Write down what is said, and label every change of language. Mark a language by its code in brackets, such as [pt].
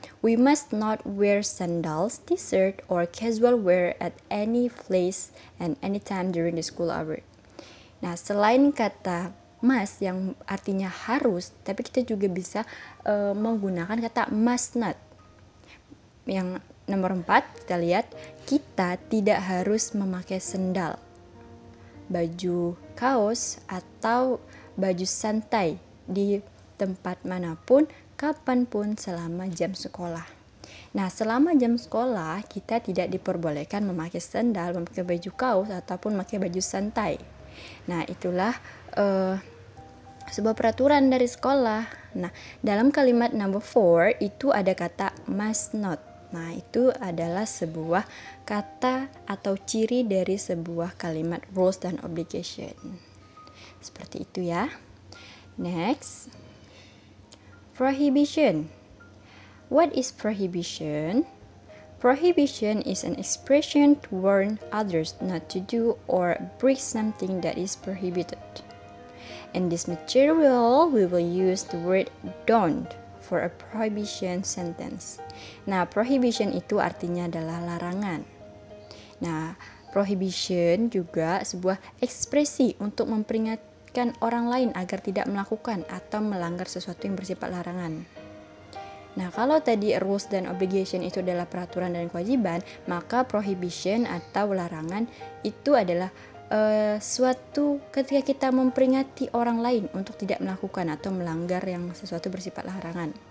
[en] We must not wear sandals, t-shirt, or casual wear at any place and any time during the school hour. [id] Nah, selain kata must yang artinya harus, tapi kita juga bisa menggunakan kata must not. Yang nomor 4, kita lihat, kita tidak harus memakai sendal, baju kaos, atau baju santai di tempat manapun, kapanpun selama jam sekolah. Nah, selama jam sekolah kita tidak diperbolehkan memakai sandal, memakai baju kaos, ataupun memakai baju santai. Nah, itulah sebuah peraturan dari sekolah. Nah, dalam kalimat number 4 itu ada kata must not. Nah, itu adalah sebuah kata atau ciri dari sebuah kalimat rules dan obligation. Seperti itu ya. [en] Next, prohibition. What is prohibition? Prohibition is an expression to warn others not to do or break something that is prohibited. In this material, we will use the word don't for a prohibition sentence. [id] Nah, prohibition itu artinya adalah larangan. Nah, prohibition juga sebuah ekspresi untuk memperingatkan orang lain agar tidak melakukan atau melanggar sesuatu yang bersifat larangan. Nah, kalau tadi rules dan obligation itu adalah peraturan dan kewajiban, maka prohibition atau larangan itu adalah suatu ketika kita memperingati orang lain untuk tidak melakukan atau melanggar yang sesuatu bersifat larangan.